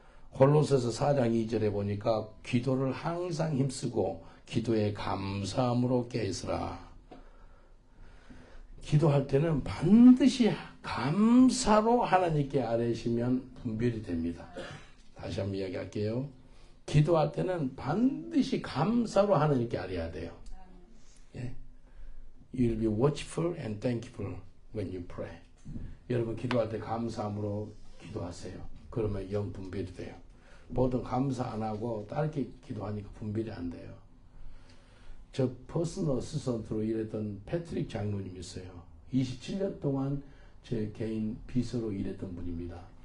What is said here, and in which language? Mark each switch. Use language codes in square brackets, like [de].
[ko] 골로새서 4장 2절에 보니까 기도를 항상 힘쓰고 기도에 감사함으로 깨있으라. 기도할 때는 반드시 감사로 하나님께 아뢰시면 분별이 됩니다. 다시 한번 이야기할게요. 기도할 때는 반드시 감사로 하나님께 아뢰야 돼요. 예. [en] You'll be watchful and thankful when you pray. [ko] 여러분 기도할 때 감사함으로 기도하세요. 그러면 영 분별이 돼요. 보통 감사 안 하고 다르게 기도하니까 분별이 안 돼요. 저 퍼스널 어시스턴트로 일했던 패트릭 장로님 있어요. 27년 동안 제 개인 비서로 일했던 분입니다.